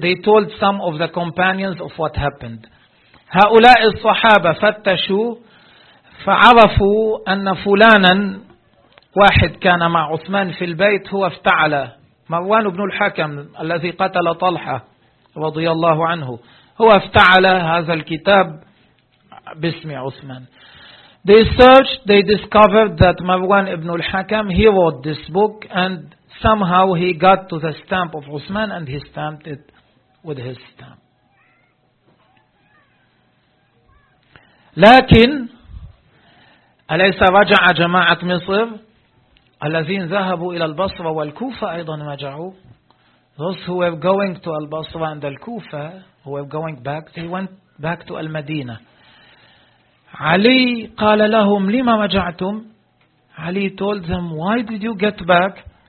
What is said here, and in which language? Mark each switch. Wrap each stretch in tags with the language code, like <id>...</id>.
<en>They told some of the companions of what happened.</en> <ar>هؤلاء الصحابة فتشوا فعرفوا أن فلانا واحد كان مع عثمان في البيت هو افتعل, مروان بن الحكم الذي قتل طلحة رضي الله عنه, هو افتعل هذا الكتاب باسم عثمان.</ar> <en>They searched, they discovered that مروان بن الحكم, he wrote this book and somehow he got to the stamp of Uthman and he stamped it with his stamp.</en> <ar>لكن أليس رجع جماعة مصر الذين ذهبوا إلى البصرة والكوفة أيضا رجعوا.</ar> <en>Those who were going to البصرة and the الكوفة, who were going back, they went back to المدينة.</en> <ar>علي قال لهم لما رجعتم.</ar> <en>علي told them why did you get back.</en>